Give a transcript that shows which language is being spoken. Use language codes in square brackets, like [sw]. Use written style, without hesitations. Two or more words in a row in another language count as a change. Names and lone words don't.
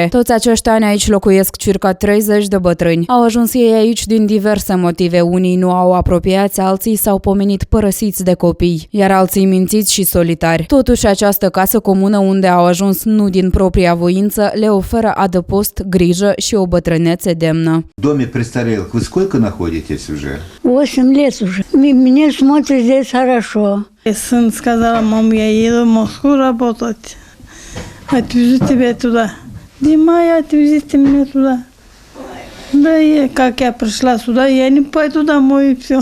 [ro] Toți acești ani aici locuiesc circa 30 de bătrâni. Au ajuns ei aici din diverse motive. Unii nu au apropiați, alții s-au pomenit părăsiți de copii, iar alții mințiți și solitari. Totuși, această casă comună unde au ajuns nu din propria voință le oferă adăpost, grijă și o bătrânețe demnă. [ru] Доме престарелых вы сколько находитесь уже? 8 лет уже. Мне смотрят здесь хорошо. Сын сказала, мам, я еду в Москву работать. Отвезу тебя туда. Дима, отвезите меня туда. Да, как я пришла сюда, я не пойду домой и все.